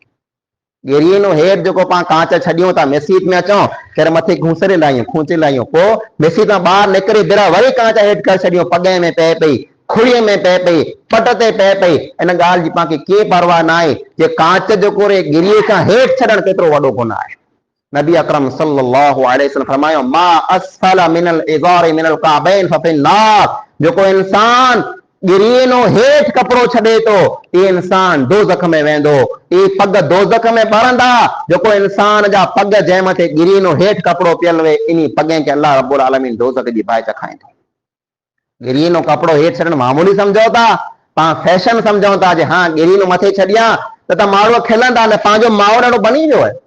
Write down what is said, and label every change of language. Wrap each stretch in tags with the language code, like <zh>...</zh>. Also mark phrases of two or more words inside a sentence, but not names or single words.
<sd>गिरीनो हेठि जेको पाण कांच छॾियूं था मस्जिद में अचूं फिर मथे खूंचरे लाहियूं खूंचे लाहियूं पोइ मस्जिद मां ॿाहिरि निकिरी बिरा वरी कांच हेठि करे छॾियूं, पॻे में पए पई, खुड़ीअ में पए पई, पट ते पए पई। इन ॻाल्हि जी पाण खे के परवाह न आहे जे कांच जेको गिरीअ खां हेठि छॾणु केतिरो वॾो गुनाह आहे। नबी अकरम</sd> <ar>صلى الله عليه وسلم</ar> <sd>फरमायो</sd> <ar>ما أسفل من الإزار من الكعبين ففي النار.</ar> <sd>जेको इंसान गिरीनो हेठि कपिड़ो छॾे थो ई इंसान दोज़ख में वेंदो। ई पग दोज़ख में ॿरंदा जेको इंसान जा पग जंहिं मथे गिरीनो हेठि कपिड़ो पियल हुए इन पगे खे अल्लाह रब्बुल आलमीन दोज़ख जी बाहि चखाईंदो। गिरीनो कपिड़ो हेठि छॾणु मामूली सम्झो था, पाण फैशन सम्झूं था जे हाँ गिरीनो मथे छॾियां त माण्हू खिलंदा न, पंहिंजो माहौल ॾाढो बणी वियो आहे।</sd>